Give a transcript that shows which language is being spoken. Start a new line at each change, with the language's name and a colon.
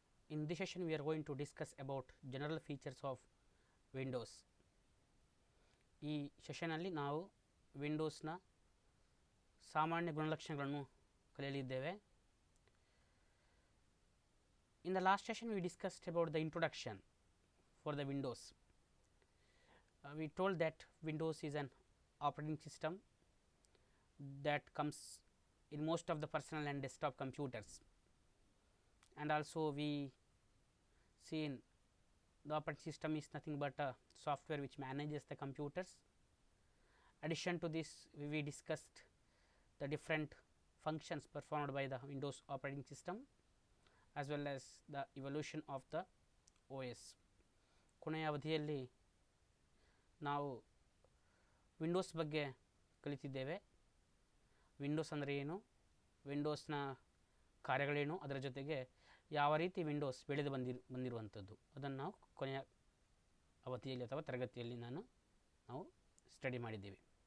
English: In this session, we are going to discuss about general features of Windows.
Kannada: ಈ ಸೆಷನಲ್ಲಿ ನಾವು ವಿಂಡೋಸ್ನ ಸಾಮಾನ್ಯ ಗುಣಲಕ್ಷಣಗಳನ್ನು ಕಲಿಯಲಿದ್ದೇವೆ.
English: In the last session, we discussed about the introduction for the Windows. We told that Windows is an operating system that comes in most of the personal and desktop computers, and also we seen the operating system is nothing but a software which manages the computers. Addition to this, we discussed the different functions performed by the Windows operating system as well as the evolution of the OS.
Kannada: ಕೊನೆಯ ಅವಧಿಯಲ್ಲಿ ನಾವು Windows ಬಗ್ಗೆ ಕಲಿತಿದ್ದೇವೆ. Windows ಅಂದರೆ ಏನು, ವಿಂಡೋಸ್ನ ಕಾರ್ಯಗಳೇನು, ಅದರ ಜೊತೆಗೆ ಯಾವ ರೀತಿ ವಿಂಡೋಸ್ ಬೆಳೆದು ಬಂದಿರುವಂಥದ್ದು ಅದನ್ನು ನಾವು ಕೊನೆಯ ಅವಧಿಯಲ್ಲಿ ಅಥವಾ ತರಗತಿಯಲ್ಲಿ ನಾವು ಸ್ಟಡಿ ಮಾಡಿದ್ದೇವೆ.